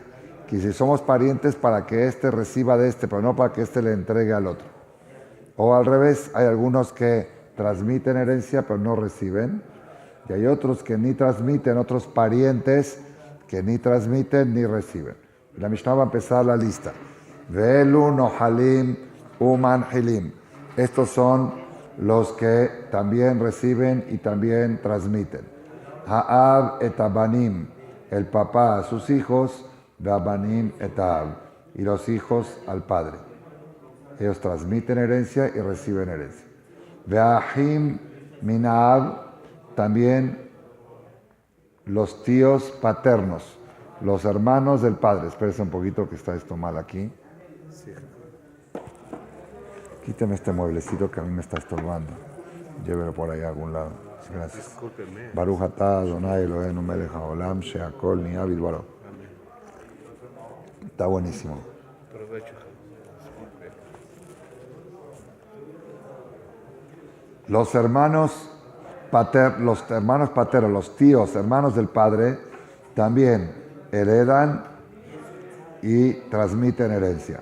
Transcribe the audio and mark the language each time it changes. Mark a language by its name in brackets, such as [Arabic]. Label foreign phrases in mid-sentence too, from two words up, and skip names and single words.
[Spanish] Que si somos parientes para que éste reciba de este, pero no para que éste le entregue al otro. O al revés, hay algunos que transmiten herencia pero no reciben. Y hay otros que ni transmiten, otros parientes que ni transmiten ni reciben. La Mishnah va a empezar la lista. [Hebrew] ואלו נוחלין ומנחילין. [Spanish] Estos son los que también reciben y también transmiten. [Hebrew] האב את הבנים. [Spanish] El papá a sus hijos. [Hebrew] והבנים את האב. [Spanish] Y los hijos al padre. Ellos transmiten herencia y reciben herencia. [Hebrew] והאחים מן האב. [Spanish] También los tíos paternos, los hermanos del padre. Espérese un poquito que está esto mal aquí. Sí. Quíteme este mueblecito que a mí me está estorbando. Llévelo por ahí a algún lado. Gracias. Discúlpeme. [Hebrew] ברוך אתה יי אלהינו מלך העולם שהכל נהיה בדברו. [Spanish] Está buenísimo. Provecho. Los hermanos paternos, los tíos, hermanos del padre, también heredan y transmiten herencia.